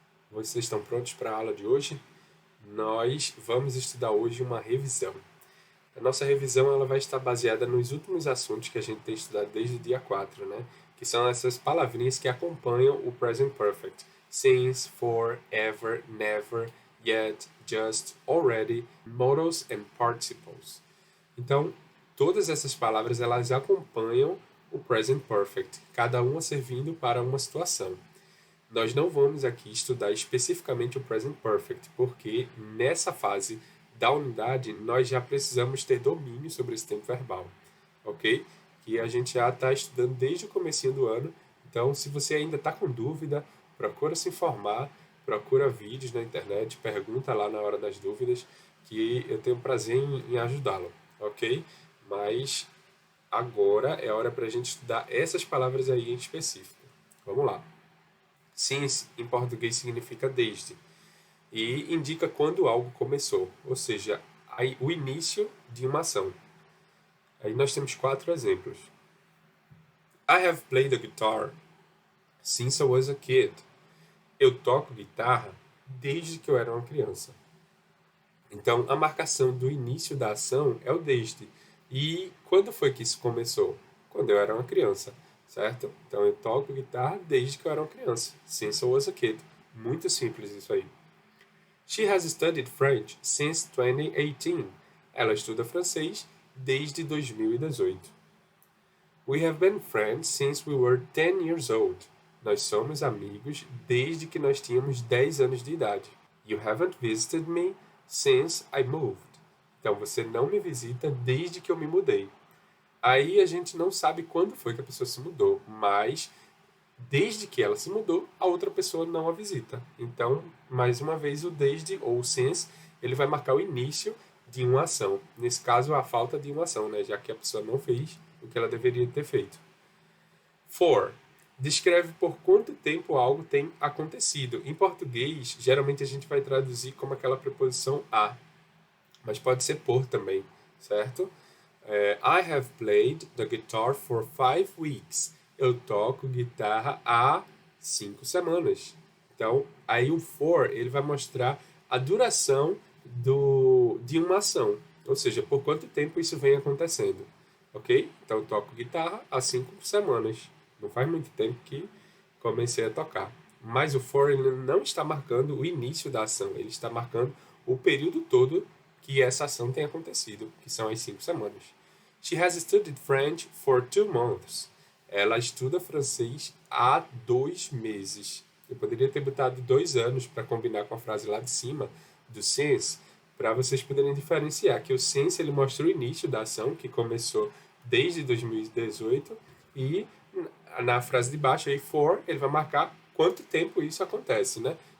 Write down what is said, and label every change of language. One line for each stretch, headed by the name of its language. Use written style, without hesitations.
Portuguese: Vocês estão prontos para a aula de hoje? Nós vamos estudar hoje uma revisão. A nossa revisão ela vai estar baseada nos últimos assuntos que a gente tem estudado desde o dia 4, né? Que são essas palavrinhas que acompanham o present perfect.
English: Since, for, ever, never, yet, just, already, modals and participles.
Portuguese: Então, todas essas palavras elas acompanham o present perfect, cada uma servindo para uma situação. Nós não vamos aqui estudar especificamente o present perfect, porque nessa fase da unidade nós já precisamos ter domínio sobre esse tempo verbal, ok? Que a gente já está estudando desde o comecinho do ano. Então, se você ainda está com dúvida, procura se informar, procura vídeos na internet, pergunta lá na hora das dúvidas, que eu tenho prazer em ajudá-lo, ok? Mas agora é hora para a gente estudar essas palavras aí em específico. Vamos lá. Since em português significa desde e indica quando algo começou, ou seja, o início de uma ação. Aí nós temos quatro exemplos.
English: I have played the guitar since I was a kid.
Portuguese: Eu toco guitarra desde que eu era uma criança. Então, a marcação do início da ação é o desde. E quando foi que isso começou? Quando eu era uma criança, certo? Então, eu toco guitarra desde que eu era uma criança.
English: Since I was a kid.
Portuguese: Muito simples isso aí.
English: She has studied French since 2018.
Portuguese: Ela estuda francês desde 2018.
English: We have been friends since we were 10 years old.
Portuguese: Nós somos amigos desde que nós tínhamos 10 anos de idade.
English: You haven't visited me since I moved.
Portuguese: Então você não me visita desde que eu me mudei. Aí a gente não sabe quando foi que a pessoa se mudou, mas desde que ela se mudou, a outra pessoa não a visita. Então, mais uma vez, o desde ou o since, ele vai marcar o início de uma ação. Nesse caso, a falta de uma ação, né? Já que a pessoa não fez o que ela deveria ter feito. For. Descreve por quanto tempo algo tem acontecido. Em português, geralmente a gente vai traduzir como aquela preposição a, mas pode ser por também, certo?
English: I have played the guitar for 5 weeks.
Portuguese: Eu toco guitarra há 5 semanas. Então, aí o for ele vai mostrar a duração de uma ação, ou seja, por quanto tempo isso vem acontecendo, ok? Então, eu toco guitarra há 5 semanas. Não faz muito tempo que comecei a tocar. Mas o for ele não está marcando o início da ação, ele está marcando o período todo que essa ação tem acontecido, que são as 5 semanas.
English: She has studied French for 2 months.
Portuguese: Ela estuda francês há 2 meses. Eu poderia ter botado 2 anos para combinar com a frase lá de cima do since, para vocês poderem diferenciar que o since ele mostra o início da ação, que começou desde 2018, e na frase de baixo aí for, ele vai marcar quanto tempo isso acontece, né?